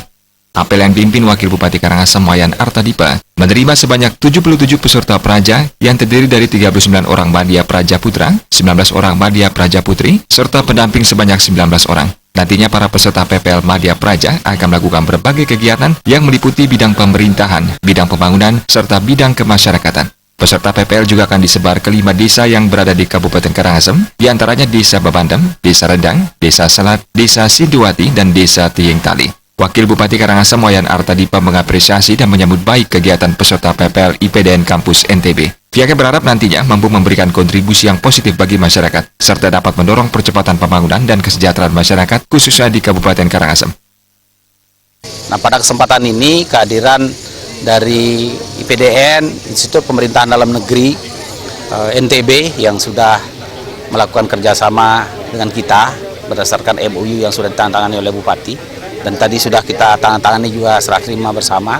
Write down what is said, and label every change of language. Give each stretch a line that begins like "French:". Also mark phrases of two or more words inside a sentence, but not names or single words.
Indonesian: Apel yang dipimpin Wakil Bupati Karangasem Wayan Artadipe menerima sebanyak 77 peserta praja yang terdiri dari 39 orang Madya Praja Putra, 19 orang Madya Praja Putri, serta pendamping sebanyak 19 orang. Nantinya para peserta PPL Madya Praja akan melakukan berbagai kegiatan yang meliputi bidang pemerintahan, bidang pembangunan, serta bidang kemasyarakatan. Peserta PPL juga akan disebar ke 5 desa yang berada di Kabupaten Karangasem, diantaranya Desa Babandem, Desa Rendang, Desa Salat, Desa Sinduwati, dan Desa Tieng Tali. Wakil Bupati Karangasem Wayan Artadipe mengapresiasi dan menyambut baik kegiatan peserta PPL IPDN Kampus NTB. Pihaknya berharap nantinya mampu memberikan kontribusi yang positif bagi masyarakat, serta dapat mendorong percepatan pembangunan dan kesejahteraan masyarakat, khususnya di Kabupaten Karangasem. Nah, pada kesempatan ini kehadiran dari IPDN, Institut Pemerintahan Dalam Negeri NTB yang sudah melakukan kerjasama dengan kita berdasarkan MOU yang sudah ditandatangani oleh Bupati, dan tadi sudah kita tandatangani juga serah terima bersama.